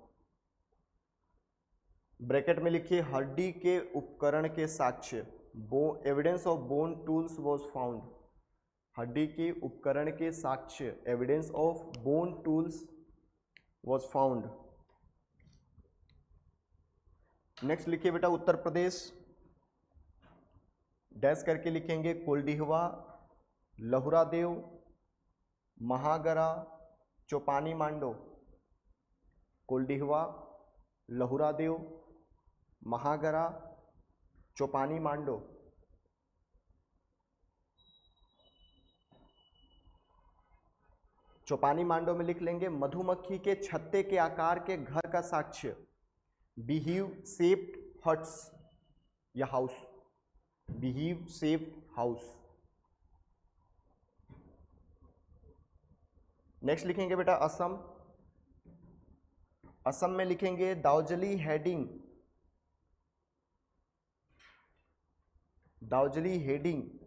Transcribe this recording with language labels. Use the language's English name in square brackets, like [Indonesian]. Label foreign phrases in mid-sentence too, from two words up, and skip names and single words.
[Hindi] ब्रैकेट में लिखिए हड्डी के उपकरण के साक्ष्य, [English] evidence of bone tools was found. [Hindi] हड्डी के उपकरण के साक्ष्य, [English] evidence of bone tools was found. [Hindi] नेक्स्ट लिखिए बेटा उत्तर प्रदेश, डैश करके लिखेंगे कोल्डिहवा, लहुरा देव, महागरा, चौपानी मांडो। कोल्डिहवा, लहुरा देव, महागरा, चौपानी मांडो। चौपानी मांडो में लिख लेंगे मधुमक्खी के छत्ते के आकार के घर का साक्ष्य, [English] beehive shaped huts [Hindi] या [English] house, beehive shaped house. [Hindi] नेक्स्ट लिखेंगे बेटा असम, असम में लिखेंगे दाउजली हेडिंग, दाउजली हेडिंग।